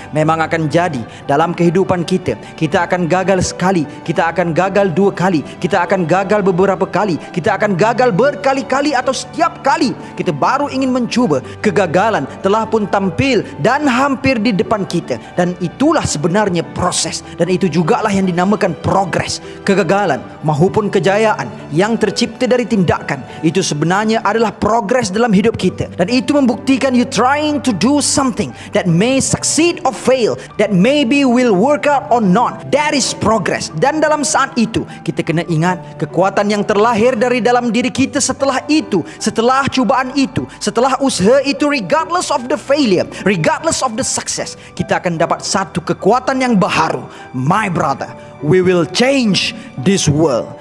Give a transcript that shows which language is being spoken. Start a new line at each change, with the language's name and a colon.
Malay: Memang akan jadi dalam kehidupan kita. Kita akan gagal sekali, kita akan gagal 2 kali, kita akan gagal beberapa kali, kita akan gagal berkali-kali atau setiap kali kita baru ingin mencuba. Kegagalan telah pun tampil dan hampir di depan kita. Dan itulah sebenarnya proses. Dan itu jugalah yang dinamakan progres. Kegagalan maupun kejayaan yang tercipta dari tindakan, itu sebenarnya adalah progres dalam hidup kita. Dan itu membuktikan
English: you trying to do something that may succeed or fail, that maybe will work out or not. That is progress.
Malay: Dan dalam saat itu kita kena ingat kekuatan yang terlahir dari dalam diri kita setelah itu, setelah cubaan itu, setelah usaha itu,
English: regardless of the failure, regardless of the success,
Malay: kita akan dapat satu kekuatan yang baharu.
English: My brother, we will change this world.